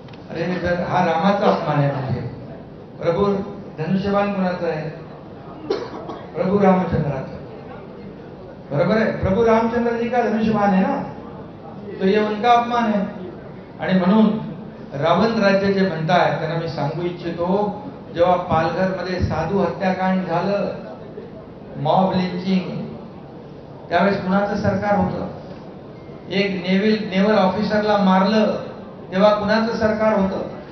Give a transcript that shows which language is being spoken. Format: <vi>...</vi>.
<mr>अरे जर हा रामाचा अपमान आहे म्हणजे प्रभू धनुष्यबाण कोणाचा आहे? प्रभू रामचंद्राचा. बरोबर है?</mr> <hi>प्रभु रामचंद्र जी का धनुष्यबाण है ना, तो ये उनका अपमान है.</hi> <mr>आणि म्हणून रावण राज्य जे म्हणताय त्यांना मी सांगू इच्छितो, जेव्हा पालघरमध्ये साधू हत्याकांड झालं, मॉब लिंचिंग, त्यावेळेस कुणाचं सरकार होतं? एक नेव्हल ऑफिसरला मारलं तेव्हा कुणाचं सरकार होतं?</mr>